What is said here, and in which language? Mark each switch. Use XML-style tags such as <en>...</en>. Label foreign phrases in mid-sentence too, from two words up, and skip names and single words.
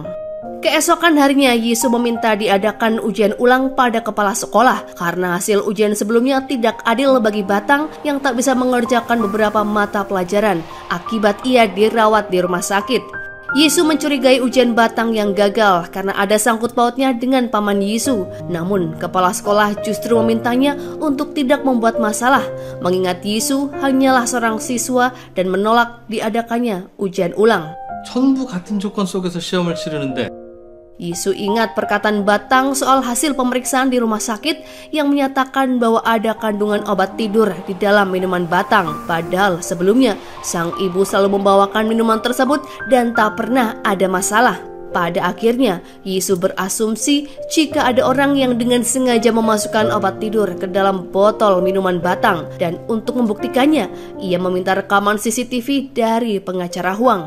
<id>Keesokan harinya, Yisu meminta diadakan ujian ulang pada kepala sekolah karena hasil ujian sebelumnya tidak adil bagi Batang yang tak bisa mengerjakan beberapa mata pelajaran akibat ia dirawat di rumah sakit. Yisu mencurigai ujian Batang yang gagal karena ada sangkut pautnya dengan paman Yisu. Namun kepala sekolah justru memintanya untuk tidak membuat masalah, mengingat Yisu hanyalah seorang siswa dan menolak diadakannya ujian ulang.</id> <ko>전부 같은 조건 속에서 시험을 치르는데</ko> <id>Yisu ingat perkataan Batang soal hasil pemeriksaan di rumah sakit yang menyatakan bahwa ada kandungan obat tidur di dalam minuman Batang. Padahal sebelumnya sang ibu selalu membawakan minuman tersebut dan tak pernah ada masalah. Pada akhirnya, Yisu berasumsi jika ada orang yang dengan sengaja memasukkan obat tidur ke dalam botol minuman Batang, dan untuk membuktikannya, ia meminta rekaman CCTV dari pengacara Huang.</id>